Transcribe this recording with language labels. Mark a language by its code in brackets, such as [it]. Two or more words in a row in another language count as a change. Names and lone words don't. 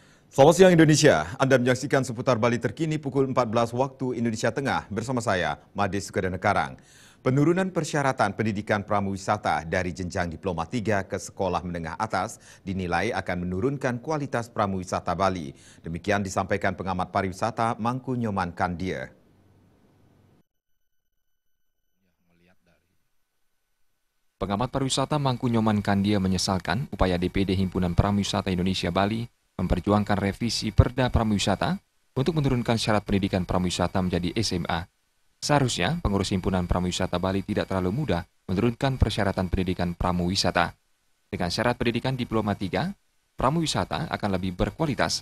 [id] Selamat siang Indonesia, Anda menyaksikan seputar Bali terkini pukul 14 waktu Indonesia Tengah bersama saya, Made Sukadana Karang. Penurunan persyaratan pendidikan pramuwisata dari jenjang Diploma 3 ke sekolah menengah atas dinilai akan menurunkan kualitas pramuwisata Bali. Demikian disampaikan pengamat pariwisata Mangku Nyoman Kandia. Pengamat pariwisata Mangku Nyoman Kandia menyesalkan upaya DPD Himpunan Pramuwisata Indonesia Bali memperjuangkan revisi Perda Pramuwisata untuk menurunkan syarat pendidikan pramuwisata menjadi SMA. Seharusnya, pengurus Himpunan Pramuwisata Bali tidak terlalu mudah menurunkan persyaratan pendidikan pramuwisata. Dengan syarat pendidikan Diploma 3, pramuwisata akan lebih berkualitas.